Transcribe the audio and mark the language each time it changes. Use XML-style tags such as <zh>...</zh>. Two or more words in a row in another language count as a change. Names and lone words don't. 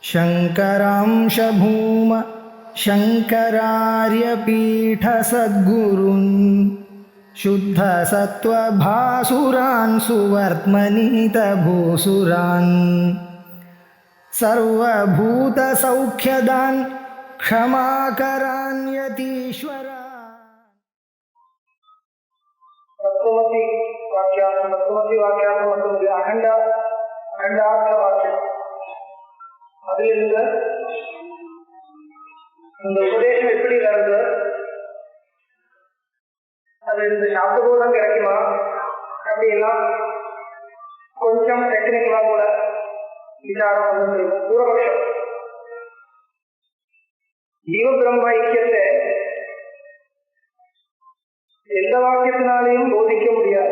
<sa>शङ्करांश भूम शङ्करार्यपीठसद्गुरून् शुद्धसत्त्वभासुरान् सुवर्त्मनीतभूसुरान् सर्वभूतसौख्यदान् क्षमाकरान् यतीश्वरान्। तत्त्वमसि वाक्यार्थं</sa> <ta>மற்றும் அகண்டார்த்த வாக்கியம் அதிலிருந்து இந்த உபதேசம் எப்படி நடந்தது, அது இந்த சாப்தபோதம் கிடைக்குமா அப்படிலாம் கொஞ்சம் டெக்னிக்கலா கூட விசாரம் வந்து பூர்வபக்ஷம் ஜீவ பிரம்ம ஐக்கியத்தை எந்த வாக்கியத்தினாலையும் போதிக்க முடியாது.</ta>